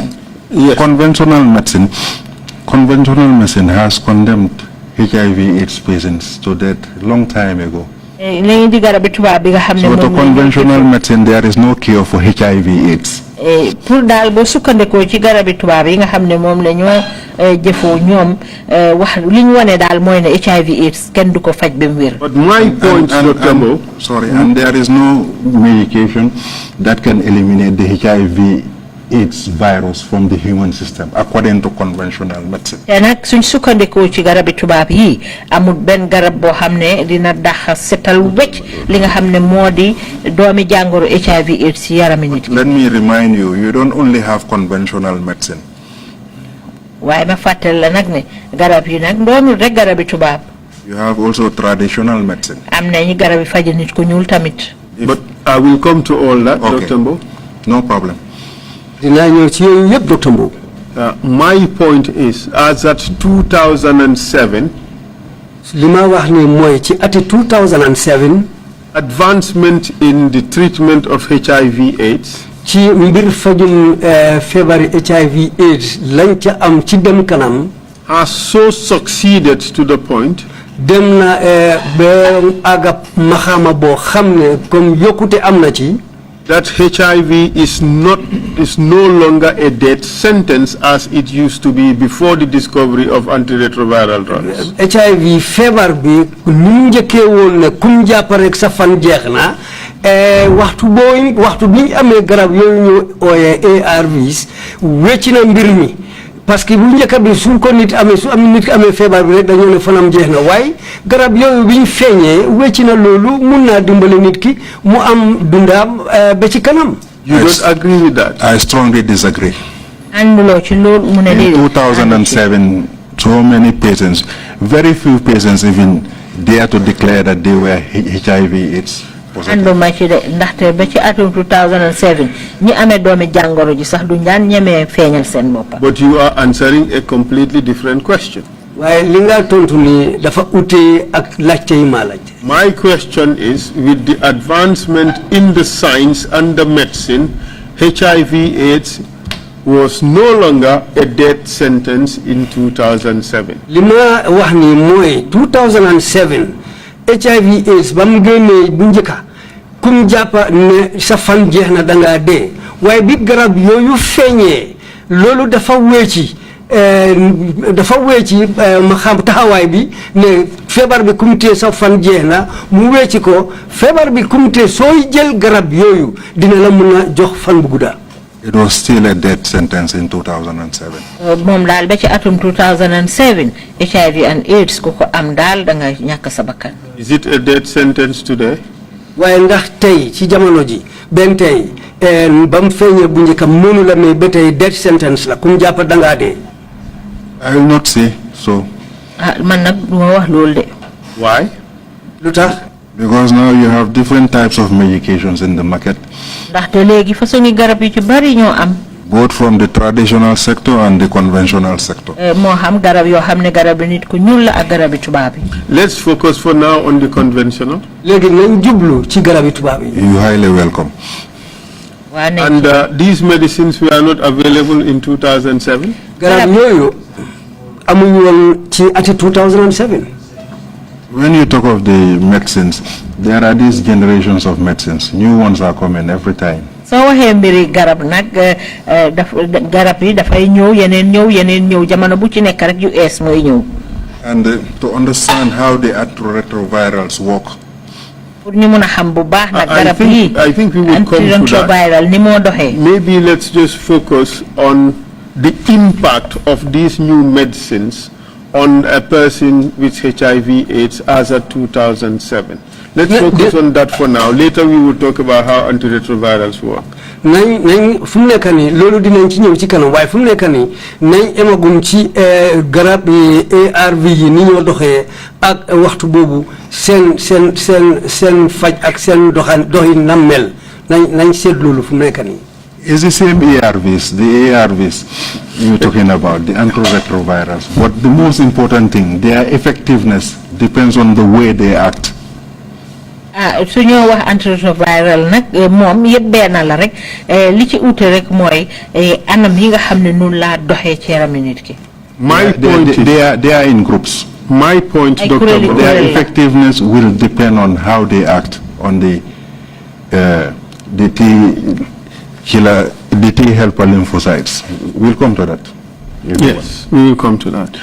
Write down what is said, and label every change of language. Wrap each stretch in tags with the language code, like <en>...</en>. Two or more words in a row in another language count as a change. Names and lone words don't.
<en>Yes. Conventional medicine has condemned HIV/AIDS patients to death long time ago. So the conventional medicine, there is no cure for HIV/AIDS.</en> <wo>Pour dal bo sukkandeko ci garabi tubaab yi nga xamne mom lañu jëfo ñom wax liñ wone dal moy ne HIV/AIDS kenn duko faj bem wër.</wo> <en>But my point, Dr. Mbow, and there is no medication that can eliminate the HIV/AIDS virus from the human system, according to conventional medicine.</en> <wo>Nak suñ sukkandeko ci garabi tubaab yi amul ben garab bo xamne dina dakh setal wecc li nga xamne modi doomi jangoro HIV/AIDS ci yarami nit.</wo> <en>Let me remind you, you don't only have conventional medicine.</en> <wo>Waye ma fatel la nak ne garab yi nak doonul rek garabi tubaab.</wo> <en>You have also traditional medicine.</en> <wo>Am na ñi garabi faj nit ko ñuul tamit.</wo> <en>But I will come to all that, Okay. Dr. Mbow. No problem.</en> <wo>dinaa ñëw ci yooyu yëpp Dr. Mbow.</wo> <en>My point is, as at 2007,</en> <wo>li ma wax ni mooy ci ati 2007</wo> <en>advancement in the treatment of HIV/AIDS</en> <wo>ci mbir fajum feebari HIV/AIDS lañ ca am ci dem kanam</wo> <en>has so succeeded to the point</en> <wo>dem na ba àgga maxaama boo xam ne comme yokkute am na ci</wo> <en>that HIV is no longer a death sentence as it used to be before the discovery of antiretroviral drugs.</en> <wo>HIV feebar bi ni mu njëkkee woon ne kum jàpp rek sa fan jeex na waxtu bi ñu amee garab yooyu ñu ooyee ARVs wecc na mbir mi</wo> <fr>parce que</fr> <wo>bu njëkk bi su ko nit amee su am nit ki amee feebar bi rek dañoo ne fanam jeex na waaye garab yooyu bi ñu feeñee wecc na loolu mun naa dimbale nit ki mu am dundaam ba ci kanam.</wo> <en>You don't agree with that? I strongly disagree.</en> <wo>ànduloo ci loolu mu ne</wo> <en>In 2007, so many patients, very few patients even dare to declare that they were HIV/AIDS positive.</en> <wo>ànduma ci de ndaxte ba ci atum 2007 ñi amee doomi jàngoro ji sax du ñaan ñemee feeñal seen bopp.</wo> <en>But you are answering a completely different question.</en> <wo>waaye li nga tontu ni dafa utee ak laajte yi maa laajte.</wo> <en>My question is, with the advancement in the science and the medicine, HIV/AIDS was no longer a death sentence in 2007.</en> <wo>li ma wax ni mooy 2007 HIV/AIDS ba mu génnee bu njëkka kum jàppa ne sa fan jeex na dangaa dee waaye bi garab yooyu feeñee loolu dafa wéeci ma xam taxawaay bi ne feebar bi kum tee sa fan jeex na mu wéeci ko feebar bi kum tee sooy jël garab yooyu dina la mun a jox fan bu gudda.</wo> <en>It was still a death sentence in 2007.</en> <wo>moom daal ba ci atum 2007</wo> <en>HIV and AIDS</en> <wo>ku ko am daal da nga ñàkk sa bakkan.</wo> <en>Is it a death sentence today?</en> <wo>waaye ndax tey ci jamono ji benn tey ba mu feeñee bu njëkkam noonu la mais ba tey</wo> <en>death sentence</en> <wo>la kum jàpp dangaa dee.</wo> <en>I will not say so.</en> <wo>man nag du ma wax loolu de.</wo> <en>Why?</en> <wo>lu tax.</wo> <en>Because now you have different types of medications in the market,</en> <wo>ndaxte léegi façon garab yu ci bari ñoo am.</wo> <en>both from the traditional sector and the conventional sector.</en> <wo>moo xam garab yoo xam ne garab nit ku ñuul la ak garab tubaab yi.</wo> <en>Let's focus for now on the conventional.</en> <wo>léegi nañ jublu ci garabi tubaab yi.</wo> <en>You highly welcome. And these medicines were not available in 2007?</en> <wo>garab yooyu amuñu woon ci ati 2007.</wo> <en>When you talk of the medicines, there are these generations of medicines. New ones are coming every time.</en> <wo>soo waxee mbiri garab nag garab yi dafay ñëw yeneen ñëw jamono bu ci nekk rek yu ees mooy ñëw.</wo> <en>And to understand how the antiretrovirals work,</en> <wo>pour ñu mun a xam bu baax nag garab yi</wo> <en>I think we would come to</en> <wo>antiretroviral ni moo doxee.</wo> <en>Maybe let's just focus on the impact of these new medicines on a person with HIV/AIDS as of 2007. Let's focus on that for now. Later we will talk about how antiretrovirals work.</en> <wo>nañ fu mu nekk nii loolu dinañ ci ñëw ci kanam waaye fu mu nekk nii nañ emagum ci garab yi ARV yi ni ñoo doxee ak waxtu boobu seen faj ak seen doxin na mel nañ seet loolu fu mu nekk nii.</wo> <en>is the same ARVs, the ARVs you're talking about, the antiretrovirals. But the most important thing, their effectiveness depends on the way they act.</en> <wo>su ñoo wax antiretroviral nag moom yëpp benn la rek li ci ute rek mooy anam yi nga xam ne noonu laa doxee ci yaramu nit ki.</wo> <en>My point is, they are in groups. My point, Dr. Mbow, Their effectiveness will depend on how they act on the T helper lymphocytes. We'll come to that. Yes, we will come to that.</en>